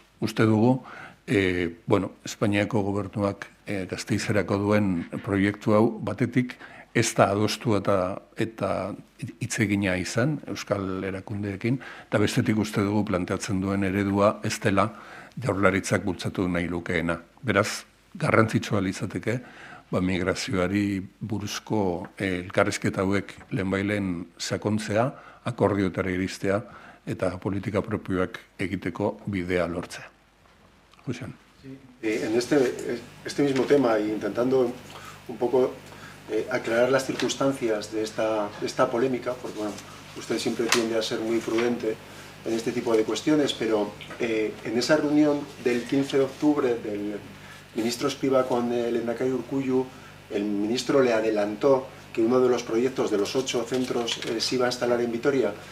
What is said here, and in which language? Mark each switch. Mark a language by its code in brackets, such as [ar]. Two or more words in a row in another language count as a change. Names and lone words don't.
[eu] Uste dugu, Espainiako gobernuak Gasteizerako duen proiektu hau batetik ez da adostu eta hitzegina izan Euskal erakundeekin, eta bestetik uste dugu planteatzen duen eredua ez dela Jaurlaritzak bultzatu nahi lukeena. Beraz, garrantzitsua litzateke, migrazioari buruzko elkarrizketa hauek lehenbailen sakontzea, akordioetara iristea eta politika propioak egiteko bidea lortzea. Jusian. [es] En este mismo tema, y intentando un poco aclarar las circunstancias de esta polémica, porque bueno, usted siempre tiende a ser muy prudente en este tipo de cuestiones, pero en esa reunión del 15 de octubre del ministro Escrivá con el lehendakari Urkullu, el ministro le adelantó que uno de los proyectos de los 8 centros se iba a instalar en Vitoria.